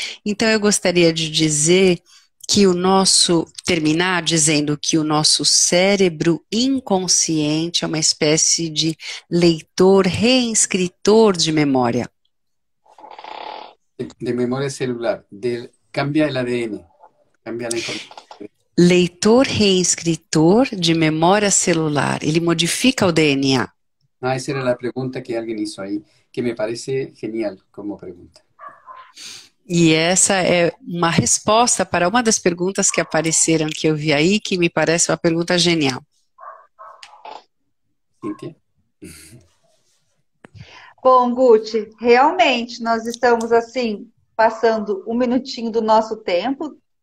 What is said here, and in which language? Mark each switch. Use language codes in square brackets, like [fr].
[pt] Então, eu gostaria de dizer que terminar dizendo que o nosso cérebro inconsciente é uma espécie de leitor, reescritor de memória. [es] De memoria celular, cambia el ADN, cambia la información. [pt] Leitor reescritor de memória celular, ele modifica o DNA. [es] Esa era la pregunta que alguien hizo ahí, que me parece genial como pregunta. [pt] E essa é uma resposta para uma das perguntas que apareceram que eu vi aí, que me parece uma pergunta genial. Cíntia? Bom, Guti, realmente nós estamos assim, passando um minutinho do nosso tempo.